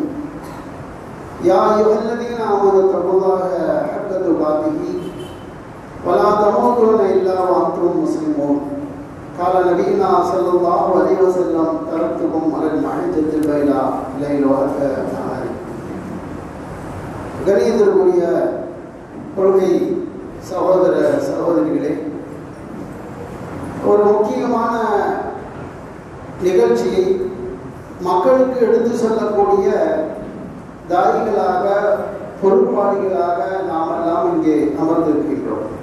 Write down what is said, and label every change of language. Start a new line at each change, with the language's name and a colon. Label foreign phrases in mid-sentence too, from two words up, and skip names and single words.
Arabic: يا أيها الذين آمنوا اتقوا الله حق تقاته ولا تموتن إلا وأنتم مسلمون. قال نبينا صلى الله عليه وسلم: تركتكم على المحجة البيضاء ليلها كنهارها.
Tamil: கணியத்திற்குரிய கொள்கை சகோதர சகோதரிகளே, ஒரு முக்கியமான நிகழ்ச்சியை மக்களுக்கு எடுத்து சொல்லக்கூடிய தாயிகளாக, பொறுப்பாளிகளாக நாம் எல்லாம் இங்கே அமர்ந்திருக்கின்றோம்.